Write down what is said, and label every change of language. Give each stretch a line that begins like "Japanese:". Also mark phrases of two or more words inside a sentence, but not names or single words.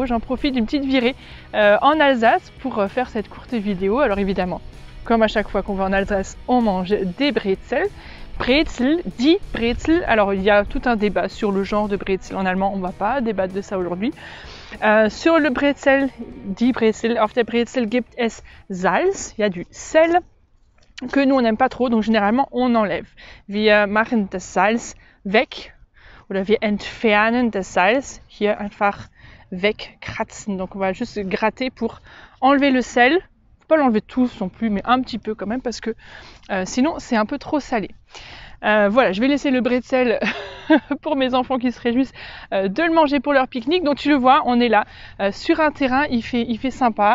French: J'en profite d'une petite virée en Alsace pour faire cette courte vidéo. Alors évidemment, comme à chaque fois qu'on va en Alsace, on mange des bretzels.
German: Brezel, die Brezel.
French: Alors il y a tout un débat sur le genre de brezel en allemand, on ne va pas débattre de ça aujourd'hui. Sur le brezel,
German: die Brezel, auf der Brezel gibt es Salz,
French: il y a du sel que nous on n'aime pas trop, donc généralement on enlève.
German: Wir machen das Salz weg oder wir entfernen das Salz, hier einfach wegkratzen.
French: Donc on va juste gratter pour enlever le sel. Pas l'enlever tous non plus, mais un petit peu quand même parce que sinon c'est un peu trop salé. Voilà, je vais laisser le bretzel pour mes enfants qui se réjouissent de le manger pour leur pique-nique. Donc tu le vois, on est là sur un terrain, il fait sympa.